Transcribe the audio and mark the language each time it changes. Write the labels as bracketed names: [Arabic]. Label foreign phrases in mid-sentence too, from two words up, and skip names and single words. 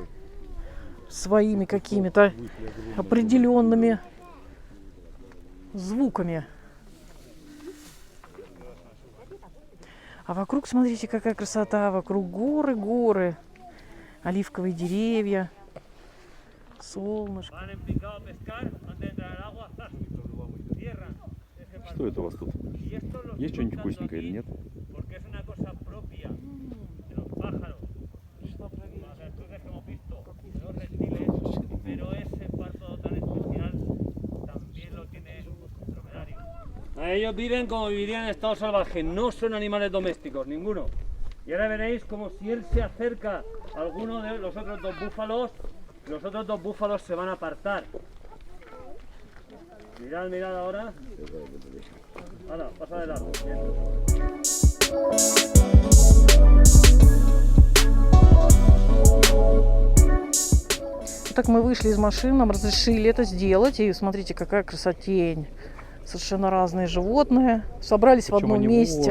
[Russian] Своими какими-то определенными звуками. А вокруг, смотрите, какая красота. Вокруг горы, горы. Оливковые деревья. Солнышко. [Spanish] Van en picado a pescar antes de entrar al agua. ¡zas! Cierran ese [Russian] Что это у вас тут? [Spanish] Y esto lo [Russian] Есть [Spanish] estoy [Russian] что-нибудь [Spanish] contando [Russian] вкусненькое или [Spanish] aquí [Russian] нет? [Spanish] Porque es una cosa propia de los pájaros, de las virtudes que hemos visto, de los reptiles, pero ese párpado tan especial también lo tiene el dromedario. Ellos viven como vivirían en estado salvaje, no son animales domésticos, ninguno. Y ahora veréis como si él se acerca a alguno de los otros dos búfalos se van a apartar. Mirad, mirad ahora. Ahora, pasa de largo. Bien. [Russian] Так мы вышли из машины, нам разрешили это сделать. И смотрите, какая красотень. Совершенно разные животные. Собрались в одном месте.